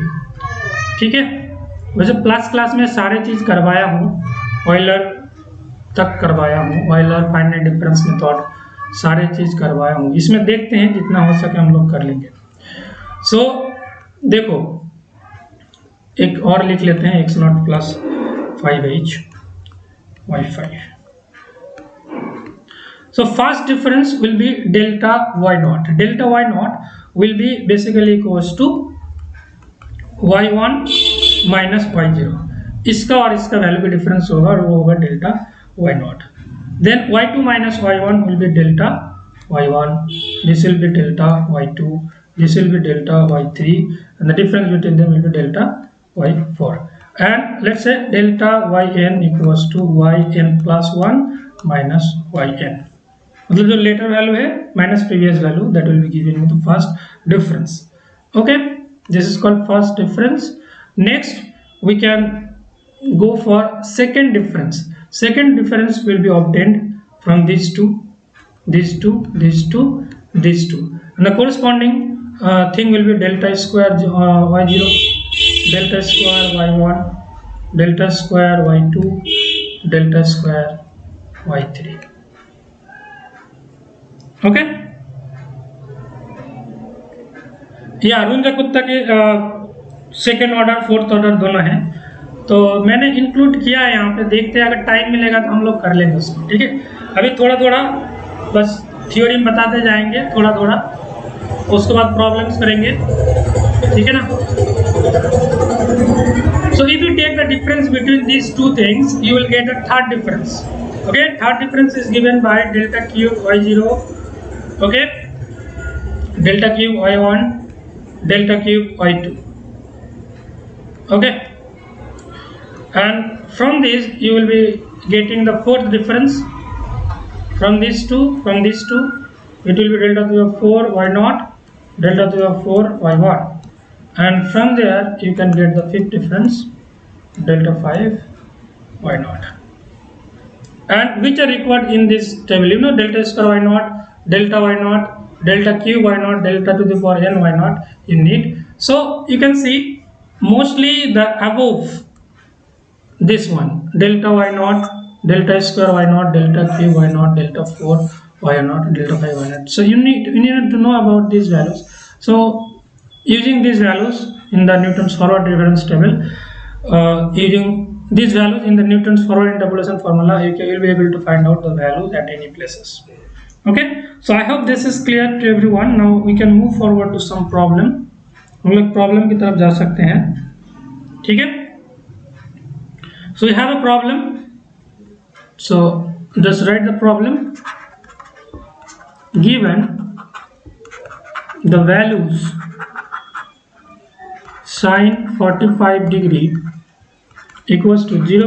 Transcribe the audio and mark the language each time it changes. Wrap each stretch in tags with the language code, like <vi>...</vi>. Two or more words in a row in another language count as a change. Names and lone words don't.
<hi>ठीक है, वैसे</hi> <en>plus class</en> <hi>में सारे चीज करवाया हूँ, ऑयलर तक करवाया हूँ, ऑयलर</hi> <en>finite difference method</en> <hi>सारे चीज करवाया हूँ. इसमें देखते हैं जितना हो सके हम लोग कर लेंगे. सो देखो एक और लिख लेते हैं,</hi> <en>x naught plus 5h y5. So first difference will be delta y naught. Delta y naught will be basically equals to y1 minus y0.</en> <hi>इसका और इसका वैल्यू का डिफरेंस होगा और वो होगा</hi> <en>delta y naught. Then y2 minus y1 will be delta y1. This will be delta y2. This will be delta y3, and the difference between them will be delta y4. And let's say delta yn equals to yn plus 1 minus yn.</en> <hi>मतलब जो</hi> <en>later value है minus previous value, that will be given with the first difference. Okay, this is called first difference. Next we can go for second difference. Second difference will be obtained from these two, these two, and the corresponding thing will be delta square y0, delta square y1, delta square y2, delta square y3.</en> <hi>ओके, ये अरुण कुत्ता के</hi> <en>second order fourth order</en> <hi>दोनों हैं, तो मैंने इंक्लूड किया है यहाँ पे। देखते हैं, अगर टाइम मिलेगा तो हम लोग कर लेंगे उसको, ठीक है। अभी थोड़ा थोड़ा बस थ्योरी में बताते जाएंगे, थोड़ा थोड़ा, उसके बाद प्रॉब्लम्स करेंगे, ठीक है ना।</hi> <en>So if you take the difference between these two things, you will get a third difference. Okay, third difference is given by delta cube y0, okay, delta cube y1, delta cube y2, okay, and from this you will be getting the fourth difference. From these two it will be delta to the 4 y0, delta to the 4 y1, and from there you can get the fifth difference, delta 5 y0, and which are required in this table. You know, delta square y0, delta y0, delta cube y0, delta to the power n y0 you need. So you can see mostly the above this one, delta y0, delta square y0, delta cube y0, delta 4 y0, delta 5 y0. So you need to know about these values. So using these values in the Newton's forward difference table, using these values in the Newton's forward interpolation formula, you will be able to find out the values at any places. Okay, so I hope this is clear to everyone. Now we can move forward to some problem.</en> <hi>हम लोग प्रॉब्लम की तरफ जा सकते हैं, ठीक है।</hi> <en>So we have a problem, so just write the problem. Given the values sin 45 degree equals to</en>